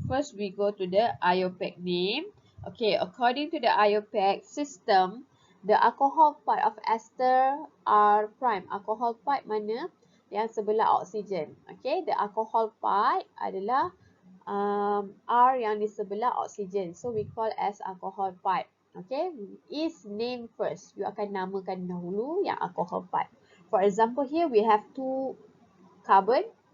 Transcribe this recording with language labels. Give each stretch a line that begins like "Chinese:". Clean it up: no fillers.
English: First we go to the IUPAC name. Okay, according to the IUPAC system, the alcohol part of ester R prime.
Malay: Alcohol part mana? Yang sebelah oksigen. Okay,
English: the alcohol part
Malay: adalah R yang di sebelah oksigen.
English: So we call as alcohol part. Okay, is name first. You
Malay: akan namakan dahulu yang
English: alcohol part. For example, here we have two carbon.